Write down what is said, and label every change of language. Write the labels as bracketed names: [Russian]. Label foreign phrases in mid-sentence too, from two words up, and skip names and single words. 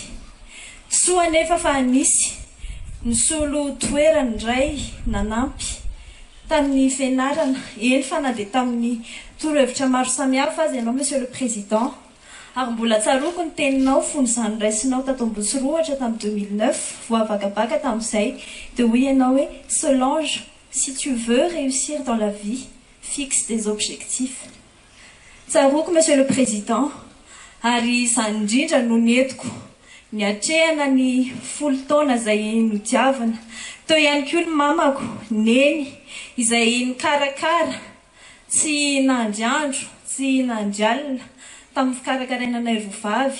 [Malagasy] Soa anefa fa nisy ny solo toerany indray nanampy tamin'ny fianarana, eny fa na dia tamin'ny torohevitra maro samihafa azy ianao [French] Monsieur le Président. [Malagasy] Ary mbola tsaroko ny teninao fony izany raisinao tato Ambosiroatra tamin'ny 2009 voavakabaka tamin'izay dia hoy ianao hoe Solange, [French] si tu veux réussir dans la vie, fixe des objectifs. [Malagasy] Tsaroko [French] Monsieur le Président, [Malagasy] ary izany indrindra no nientiko niatrehana ny folo taona izay nodiavana. Teo ihany koa ny mamako, neny izay nikarakara tsy nandriandro, tsy nandrialina tamin'ny fikarakaraianay rovavy.